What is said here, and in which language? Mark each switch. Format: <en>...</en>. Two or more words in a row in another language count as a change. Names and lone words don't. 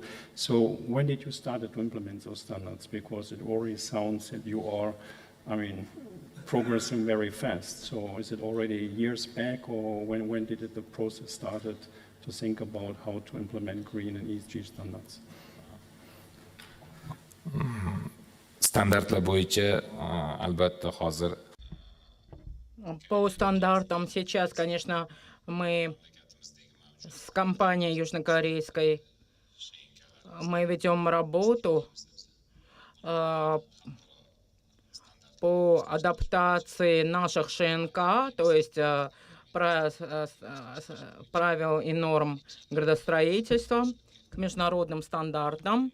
<en>So when did you start to implement those standards? Because it already sounds that you are, I mean, progressing very fast. So is it already years back, or when did the process started to think about how to implement green and ESG standards?</en> <uz>Standartlar bo'yicha albatta hozir</uz> <ru>По стандартам сейчас, конечно, мы с компанией южнокорейской мы ведем работу по адаптации наших ШНК, то есть правил и норм градостроительства к международным стандартам.</ru>